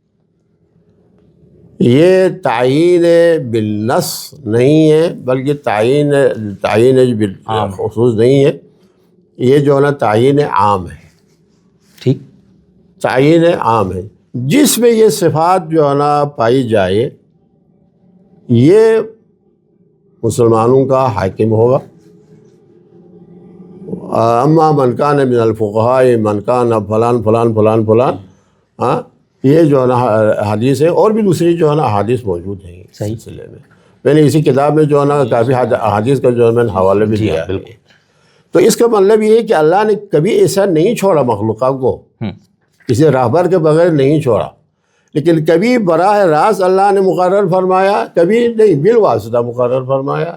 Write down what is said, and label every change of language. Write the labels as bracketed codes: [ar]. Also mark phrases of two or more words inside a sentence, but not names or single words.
[ur] یہ تعین بالنص نہیں ہے بلکہ تعین بالخصوص نہیں ہے، یہ جو ہے نا تعین عام ہے. ٹھیک. تعین عام ہے جس میں یہ صفات جو ہے نا پائی جائے یہ مسلمانوں کا حاکم ہوگا. [ar] اما من کان من الفقہاء من کان فلان فلان فلان فلان، [ur] ہاں یہ جو ہے نا حدیث ہے، اور بھی دوسری جو ہے نا حدیث موجود ہیں اس سلسلے میں. میں نے اسی کتاب میں جو ہے نا کافی حدیث کا جو ہے میں نے حوالے بھی دیا ہے. تو اس کا مطلب یہ ہے کہ اللہ نے کبھی ایسا نہیں چھوڑا مخلوقات کو، کسی راہبر کے بغیر نہیں چھوڑا، لیکن کبھی براہ راست اللہ نے مقرر فرمایا، کبھی نہیں بالواسطہ مقرر فرمایا.